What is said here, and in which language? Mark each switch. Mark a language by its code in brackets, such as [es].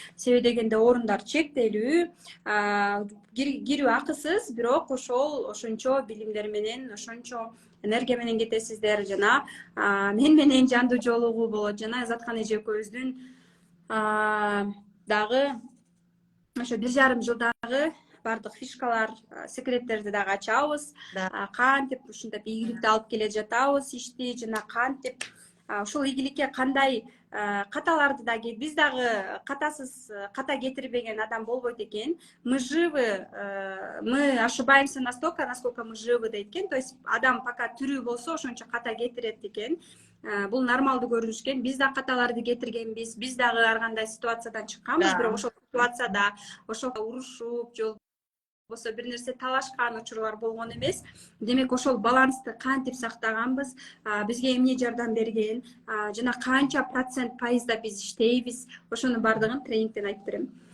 [ky] Себеби дегенде орундар чектелүү, кирүү акысыз, бирок ошончо билимдер менен, ошончо энергия менен кетесиздер, жана мен менен жандуу жолугуу болот, жана Ызаткан эже экөөбүздүн дагы ошо 1,5 жылдагы бардык фишкалар, секреттерди дагы ачабыз. Кантип ушинтип ийгиликти алып келе жатабыз ишти, жана кантип ушул ийгиликке кандай каталарды дагы, биз дагы ката кетирбеген адам болбойт экен. [ru] Мы живы, мы ошибаемся настолько, насколько мы живы [ky] дейт экен. То есть адам пока тирүү болсо ошончо ката кетирет экен. Бул нормалдуу көрүнүш экен. Биз да каталарды кетиргенбиз, биз дагы ар кандай ситуациядан чыкканбыз, бирок ошол ситуацияда ошол урушуп, же болбосо бир нерсе талашкан учурлар болгон эмес. Демек ошол балансты кантип сактаганбыз, бизге эмне жардам берген, жана канча процент пайызда биз иштейбиз, ошонун бардыгын тренингден айтып берем.